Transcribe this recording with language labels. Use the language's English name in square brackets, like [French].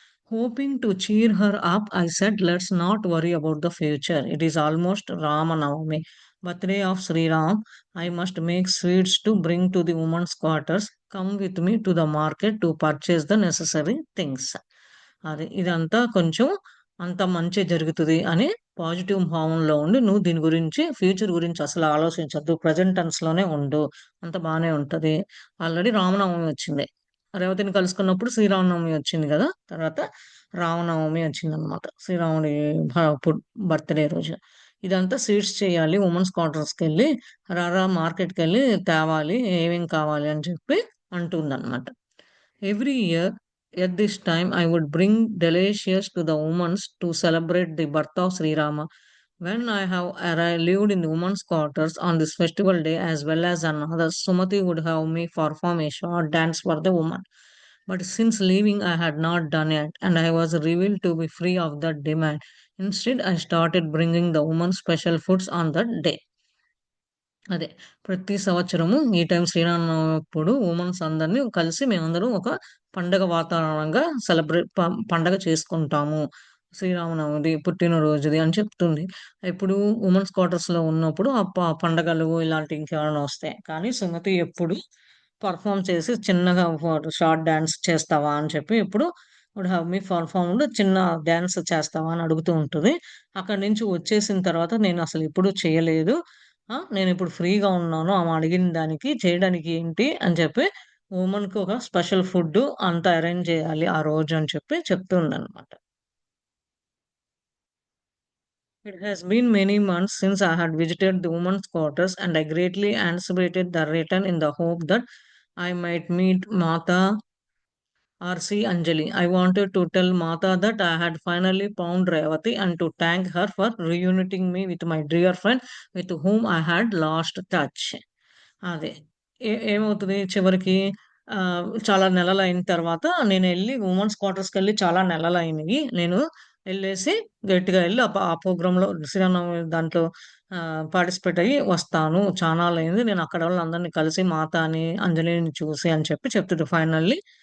[English] Hoping to cheer her up, I said, "Let's not worry about the future. It is almost Ramanavami, birthday of Sri Ram. I must make sweets to bring to the women's quarters. Come with me to the market to purchase the necessary things." [Telugu] అది ఇదంతా కొంచెం అంత మంచే జరుగుతది అని positive భావనలో ఉండి, నువ్వు దీని గురించి ఫ్యూచర్ గురించి అసలు ఆలోచించొద్దు. ప్రెజెంట్ టెన్స్‌లోనే ఉండు. అంతా బానే ఉంటది. ఆల్రెడీ రామనవమి వచ్చింది. రేవతిని కలుసుకున్నప్పుడు శ్రీరామనవమి వచ్చింది గదా! తర్వాత రామనవమి వచ్చిందనమాట. శ్రీరాముడి భ పుట్ బర్త్‌డే రోజు. ఇదంతా సీడ్స్ చేయాలి. వుమెన్స్ క్వార్టర్స్‌కెళ్ళి మార్కెట్‌కెళ్ళి తేవాలి. ఏమేం కావాలి అని చెప్పి అంటుందనమాట. [English] Every year at this time, I would bring delicious to the women to celebrate the birth of Sri Rama. When I have lived in the women's quarters on this festival day as well as on others, Sumati would have me perform a short dance for the woman. But since leaving, I had not done it, and I was revealed to be free of that demand. Instead, I started bringing the woman special foods on that day. [Telugu] అదే. ప్రతి సంవత్సరము ఈ time Sri Rama Navami అప్పుడు women's అందరిని కలిసి మేమందరం ఒక పండగ వాతావరణంగా పండగ చేసుకుంటాము. శ్రీరామనవమిది, పుట్టినరోజుది అని చెప్తుంది. ఇప్పుడు వుమెన్స్ క్వార్టర్స్‌లో ఉన్నప్పుడు పండగలు ఇలాంటి ఇంకేమైనా వస్తాయి. కానీ సుమతి ఎప్పుడు పెర్ఫార్మ్ చేసి చిన్నగా షార్ట్ డాన్స్ చేస్తావా అని చెప్పి ఎప్పుడు [English] would have me performed [Telugu] చిన్న డాన్స్ చేస్తావా అని అడుగుతూ ఉంటది. అక్కడి నుంచి వచ్చేసిన తర్వాత నేను అసలు ఎప్పుడు చేయలేదు. నేనిప్పుడు ఫ్రీగా ఉన్నాను. ఆమె అడిగిన దానికి చేయడానికి ఏంటి అని చెప్పి వుమన్‌కి ఒక స్పెషల్ ఫుడ్డు అంతా అరేంజ్ చేయాలి ఆ రోజు అని చెప్పి చెప్తుందనమాట. [English] It has been many months since I had visited the women's quarters, and I greatly anticipated the return in the hope that I might meet Mata R.C. Anjali. I wanted to tell Mata that I had finally found Revati and to thank her for reuniting me with my dear friend with whom I had lost touch. [Telugu] అదే. ఏమవుతది చివరికి చాలా నెలలయిన తర్వాత నేనెళ్ళి women's క్వార్టర్స్‌కెళ్ళి చాలా నెలలయినియి. నేను ఎళ్ళేసి గట్టిగా ఎళ్లి ఆ ప్రోగ్రామ్‌లో శ్రీరామనవమి దాంట్లో పార్టిసిపేట్ అయ్యి వస్తాను. చానాళ్ళయింది. నేను అక్కడోళ్ళందరిని కలిసి మాతాని, అంజలిని చూసి అని చెప్పి చెప్తది ఫైనల్లీ.